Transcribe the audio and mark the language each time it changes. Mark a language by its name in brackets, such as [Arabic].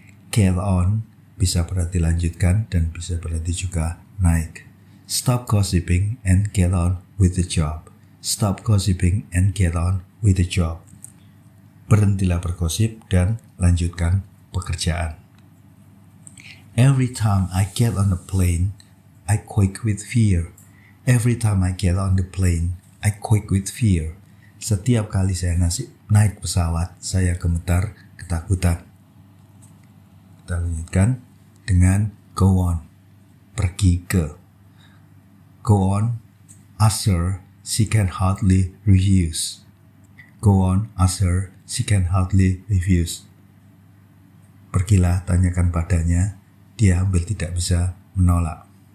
[Indonesian] Get on bisa berarti lanjutkan dan bisa berarti juga naik. [English] Stop gossiping and get on with the job. Stop gossiping and get on with the job. [Indonesian] Berhentilah bergosip dan lanjutkan pekerjaan. [English] Every time I get on a plane, I quake with fear. Every time I get on the plane, I quake with fear. [Indonesian] Setiap kali saya naik pesawat, saya gemetar ketakutan. Kita lanjutkan dengan go on, pergi ke. [English] Go on, ask her, she can hardly refuse. Go on, ask her, she can hardly refuse. [Indonesian] Pergilah, tanyakan padanya, dia hampir tidak bisa menolak.